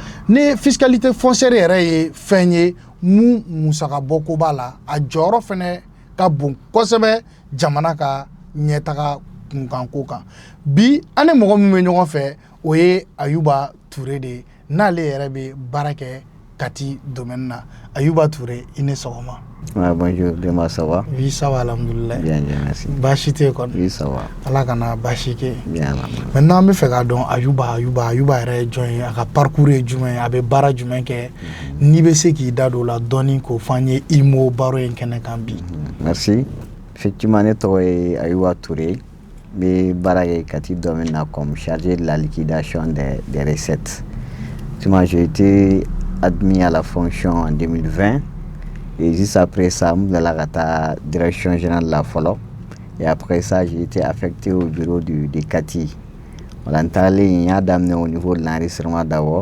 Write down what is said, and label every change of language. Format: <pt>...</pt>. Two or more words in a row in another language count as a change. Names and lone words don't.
<bm>Ni fiscalité foncière yɛrɛ ye fɛn ye mun musaka bɔko b'a la, a jɔyɔrɔ fɛnɛ ka bon kosɛbɛ jamana ka ɲɛtaga kunkanko kan. Bi an ni mɔgɔ min bɛ ɲɔgɔn fɛ, o ye Ayuba Ture de ye, n'ale yɛrɛ bɛ baara kɛ Kati domaine na. Ayuba Ture, i ni sɔgɔma.</bm> <fr>Ouais, bonjour, Dema, ça va? Oui, ça va, alhamdoulilah. Bien, bien, merci.</fr> <bm>Baasi tɛ kɔni.</bm> <fr>Oui, ça va.</fr> <bm>Ala kana baasi kɛ.</bm> <fr>Bien,</fr> <bm>maintenant an bɛ fɛ k'a dɔn Ayuba yɛrɛ ye jɔn ye, a ka parcours ye jumɛn ye, a bɛ baara jumɛn kɛ, n'i bɛ se k'i da don o la dɔɔni k'o fɔ an ye IMO baro in kɛnɛ kan bi.</bm> <fr>Merci. Effectivement,</fr> <bm>ne tɔgɔ ye Ayuba Ture, n bɛ baara kɛ Kati domaine na</bm> <fr>comme chargé de la liquidation des recettes. Effectivement, j'ai été admis à la fonction en 2020. Et juste après ça, je suis à la direction générale de la FOLO. Et après ça, j'ai été affecté au bureau de Kati. On a d'amener au niveau de l'enregistrement d'abord.</fr>